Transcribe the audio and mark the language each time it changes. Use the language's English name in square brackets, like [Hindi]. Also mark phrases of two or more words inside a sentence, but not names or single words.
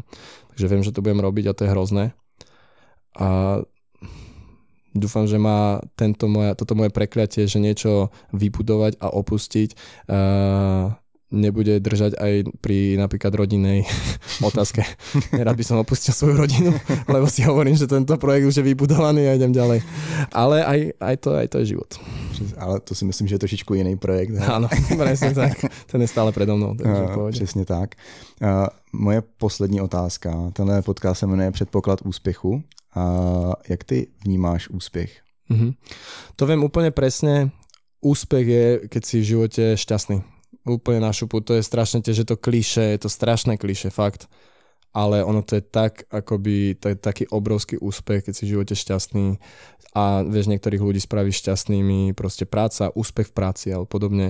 [Slovak] Takže viem, že to budem robiť a to je hrozné. A dúfam, že má toto moje prekliatie, že niečo vybudovať a opustiť nebude držať aj pri napríklad rodinnej otázke. Nerad by som opustil svoju rodinu, lebo si hovorím, že tento projekt už je vybudovaný a idem ďalej. Ale aj to je život. Ale to si myslím, že je trošičku jiný projekt. Áno, presne tak. Ten je stále predo mnou. [Czech] Přesně tak. Moje poslední otázka. Tenhle podcast se jmenuje Předpoklad úspěchu. Jak ty vnímáš úspěch? [Slovak] To viem úplne presne. Úspech je, keď si v živote šťastný. Úplne na šupu, to je strašne tiež, že to klišé, je to strašné klišé, fakt. Ale ono to je tak, akoby, to je taký obrovský úspech, keď si v živote šťastný a vieš, niektorých ľudí spravíš šťastnými, proste práca, úspech v práci alebo podobne.